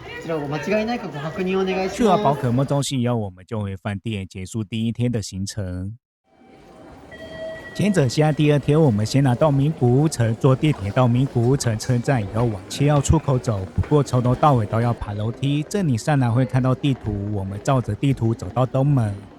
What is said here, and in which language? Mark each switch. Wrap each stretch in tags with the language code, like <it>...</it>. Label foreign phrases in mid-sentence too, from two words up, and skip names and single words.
<ja>ちらを間違いないかご確認お願いし</ja> <zh>去完宝</zh> <ja>ます。</ja> <zh>可梦中心以后，我们就回饭店结束第一天的行程。接着，现在第二天，我们先拿到名古屋城，坐地铁到名古屋城车站，以后往7号出口走。不过从头到尾都要爬楼梯。这里上来会看到地图，我们照着地图走到东门。</zh>